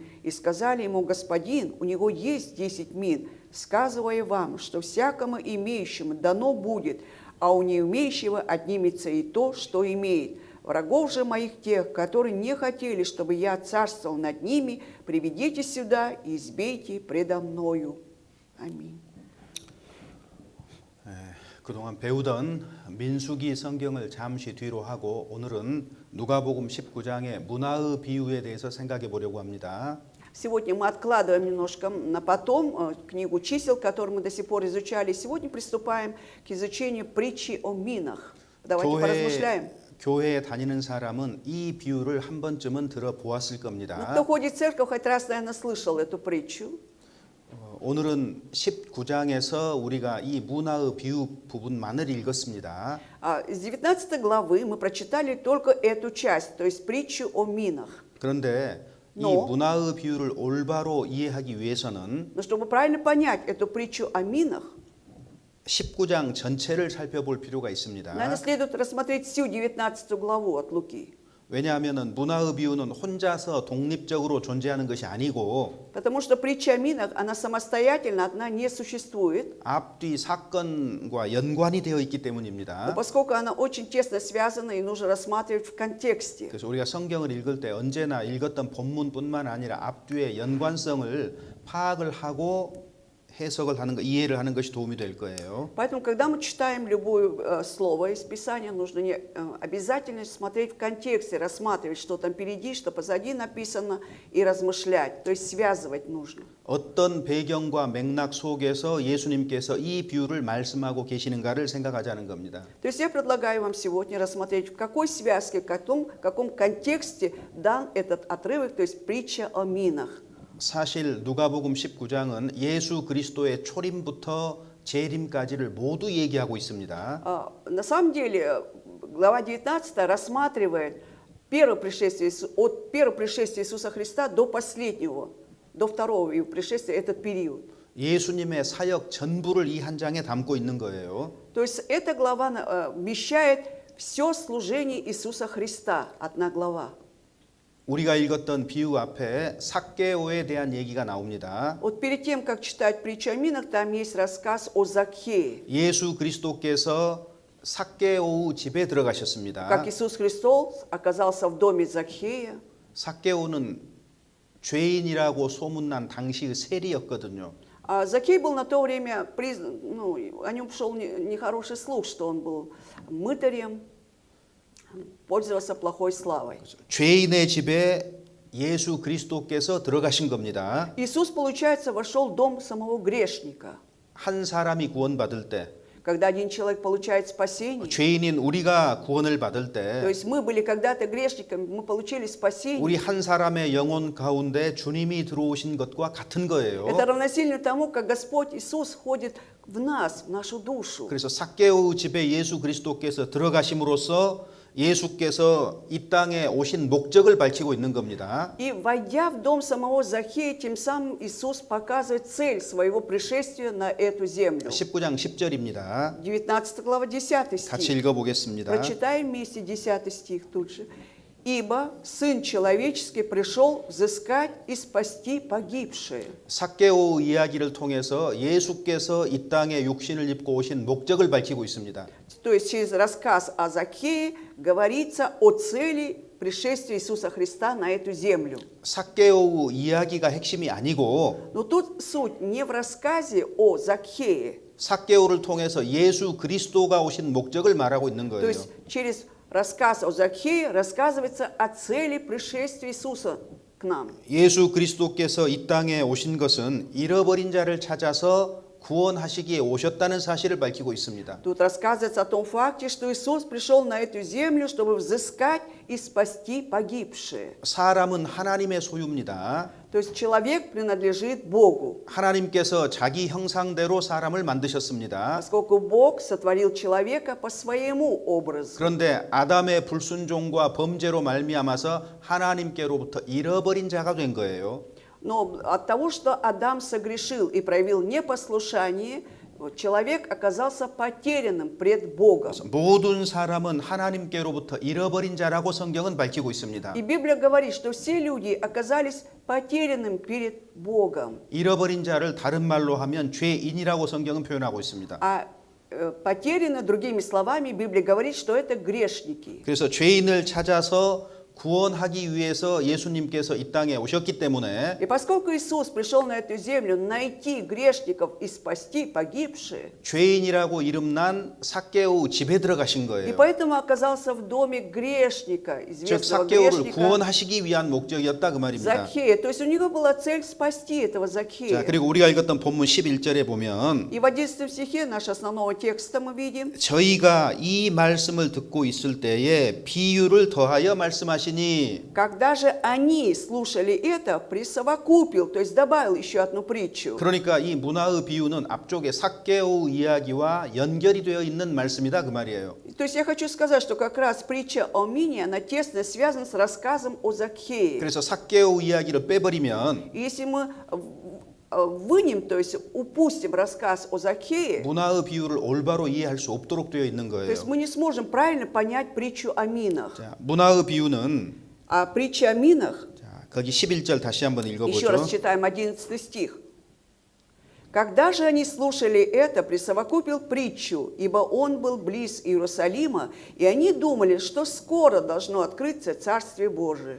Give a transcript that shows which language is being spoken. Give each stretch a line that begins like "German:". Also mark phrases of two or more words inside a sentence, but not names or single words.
Russian: И сказали ему: господин, у него есть 10 мин, сказывая вам, что всякому имеющему дано будет, а у неимеющего отнимется и то, что имеет. Врагов же моих тех, которые не хотели, чтобы я царствовал над ними, приведите сюда и избейте предо мною. Аминь.
Korean: 그동안 배우던 민수기 성경을 잠시 뒤로 하고 오늘은 누가복음 19장의 문화의 비유에 대해서 생각해 보려고 합니다.
Russian: Сегодня мы откладываем немножко на потом книгу чисел, которую мы до сих пор изучали. Сегодня приступаем к изучению притчи о минах. Давайте поразмышляем.
Korean: 교회에 다니는 사람은 이 비유를 한 번쯤은 들어보았을
Russian: Ну,
Korean: 겁니다.
Russian: кто ходит в церковь, хоть раз, наверное, слышал эту притчу.
Korean: 오늘은 19장에서 우리가 이 문화의 비유 부분만을 읽었습니다.
Russian: Из 19 главы мы прочитали только эту часть, то есть притчу о минах.
Korean: 그런데 이
Russian: Но.
Korean: 문화의 비유를 올바로 이해하기 위해서는
Russian: Но чтобы правильно понять эту притчу о минах,
Korean: 19장 전체를 살펴볼 필요가 있습니다.
Russian: наверное, следует рассмотреть всю 19 главу от Луки.
Korean: 왜냐하면 문화의 비유는 혼자서 독립적으로 존재하는 것이 아니고
Russian: Потому что притча о минах, она самостоятельно одна не существует,
Korean: 앞뒤 사건과 연관이 되어 있기
Russian: но
Korean: 때문입니다.
Russian: поскольку она очень тесно связана и нужно рассматривать в контексте.
Korean: 그래서 우리가 성경을 읽을 때 언제나 읽었던 본문뿐만 아니라 앞뒤의 연관성을 파악을 하고 해석을 하는 거, 이해를 하는 것이 도움이 될 거예요.
Russian: Поэтому, когда мы читаем любое слово из Писания, нужно обязательно смотреть в контексте, рассматривать, что там впереди, что позади написано, и размышлять, то есть связывать нужно.
Korean: 어떤 배경과 맥락 속에서 예수님께서 이 비유를 말씀하고 계시는가를 생각하자는 겁니다.
Russian: То есть я предлагаю вам сегодня рассмотреть, в какой связке, в каком контексте дан этот отрывок, то есть притча о минах.
Korean: 사실 누가복음 19장은 예수 그리스도의 초림부터 재림까지를 모두 얘기하고 있습니다.
Russian: На самом деле, глава 19 рассматривает от первого пришествия Иисуса Христа до последнего, до второго его пришествия, этот период.
Korean: 예수님의 사역 전부를 이 한 장에 담고 있는 거예요.
Russian: То есть эта глава вмещает все служение Иисуса Христа, одна глава.
Korean: 우리가 읽었던 비유 앞에 삭개오에 대한 얘기가 나옵니다.
Russian: Вот перед тем, как читать притчу о минах, там есть рассказ о Закхее.
Korean: 예수 그리스도께서 삭개오 집에 들어가셨습니다.
Russian: Как Иисус Христос оказался в доме Закхея.
Korean: 삭개오는 죄인이라고 소문난 당시의 세리였거든요.
Russian: Закхей был на то время, о нем шел нехороший слух, что он был мытарем, пользовался плохой славой.
Korean: 죄인의 집에 예수 그리스도께서 들어가신 겁니다.
Russian: Иисус, получается, вошел в дом самого грешника.
Korean: 한 사람이 구원받을 때,
Russian: Когда один человек получает спасение,
Korean: 죄인인 우리가 구원을 받을
Russian: то
Korean: 때,
Russian: есть мы были когда-то грешниками, мы получили спасение.
Korean: 우리 한 사람의 영혼 가운데 주님이 들어오신 것과 같은 거예요.
Russian: Это равносильно тому, как Господь Иисус входит в нас, в нашу душу.
Korean: 그래서 삭개오 집에 예수 그리스도께서 들어가심으로써 예수께서 이 땅에 오신 목적을 밝히고 있는 겁니다.
Russian: И войдя в дом самого Захея, тем самым Иисус показывает цель своего пришествия на эту землю.
Korean: 19장 10절입니다.
Russian: 19 глава, 10
Korean: 같이
Russian: стих.
Korean: 읽어보겠습니다.
Russian: Прочитаем вместе 10 стих тут же. «Ибо Сын Человеческий пришел взыскать и спасти погибшие».
Korean: 삭개오 이야기를 통해서 예수께서 이 땅에 육신을 입고 오신 목적을 밝히고 있습니다.
Russian: То есть через рассказ о Закхее говорится о цели пришествия Иисуса Христа на эту землю.
Korean: 삭개오 이야기가 핵심이 아니고
Russian: Но тут суть не в рассказе о Закхее.
Korean: 삭개오를 통해서 예수 그리스도가 오신 목적을 말하고 있는
Russian: То
Korean: 거예요.
Russian: есть через рассказ о Закхее рассказывается о цели пришествия Иисуса к нам.
Korean: 예수 그리스도께서 이 땅에 오신 것은 잃어버린 자를 찾아서 구원하시기에 오셨다는 사실을 밝히고 있습니다.
Russian: Тут рассказывается о том факте, что Иисус пришел на эту землю, чтобы взыскать и спасти погибшие.
Korean: 사람은 하나님의 소유입니다.
Russian: То есть человек принадлежит Богу.
Korean: 하나님께서 자기 형상대로 사람을 만드셨습니다.
Russian: Поскольку Бог сотворил человека по своему образу.
Korean: 그런데 아담의 불순종과 범죄로 말미암아서 하나님께로부터 잃어버린 자가 된 거예요.
Russian: Но от того, что Адам согрешил и проявил непослушание, человек оказался потерянным пред Богом.
Korean: 모든 사람은 하나님께로부터 잃어버린 자라고 성경은 밝히고 있습니다.
Russian: И Библия говорит, что все люди оказались потерянным перед Богом.
Korean: 잃어버린 자를 다른 말로 하면 죄인이라고 성경은 표현하고 있습니다.
Russian: Потеряны, другими словами, Библия говорит, что это грешники.
Korean: 그래서 죄인을 찾아서 구원하기 위해서 예수님께서 이 땅에 오셨기 때문에
Russian: И поскольку Иисус пришел на эту землю найти грешников и спасти погибшие,
Korean: 죄인이라고 이름난 삭개오 집에 들어가신
Russian: и
Korean: 거예요.
Russian: поэтому оказался в доме грешника,
Korean: 즉
Russian: известного
Korean: 삭개오를
Russian: грешника
Korean: 구원하시기 위한 목적이었다 그 말입니다.
Russian: Закхея. То есть у него была цель спасти этого
Korean: 자,
Russian: Закхея.
Korean: 그리고 우리가 읽었던 본문 11절에 보면
Russian: И в 11 стихе нашего основного текста мы видим,
Korean: 저희가 이 말씀을 듣고 있을 때에 비유를 더하여 말씀하시니
Russian: когда же они слушали это, присовокупил, то есть добавил еще одну притчу.
Korean: 그러니까 이 문화의 비유는 앞쪽에 삭개오 이야기와 연결이 되어 있는 말씀이다 그 말이에요.
Russian: То есть я хочу сказать, что как раз притча о Мине, она тесно связана с рассказом о Закхее.
Korean: 그래서 삭개오 이야기를 빼버리면
Russian: И если мы вынем, то есть упустим рассказ о Закхее,
Korean: 문화의 비유를 올바로 이해할 수 없도록 되어 있는
Russian: то есть
Korean: 거예요.
Russian: мы не сможем правильно понять притчу о Минах.
Korean: 자, 문화의 비유는
Russian: А притча о Минах,
Korean: 자, 거기 11절 다시 한번
Russian: еще раз
Korean: 읽어보죠.
Russian: читаем 11 стих. Когда же они слушали это, присовокупил притчу, ибо он был близ Иерусалима, и они думали, что скоро должно открыться Царствие Божие.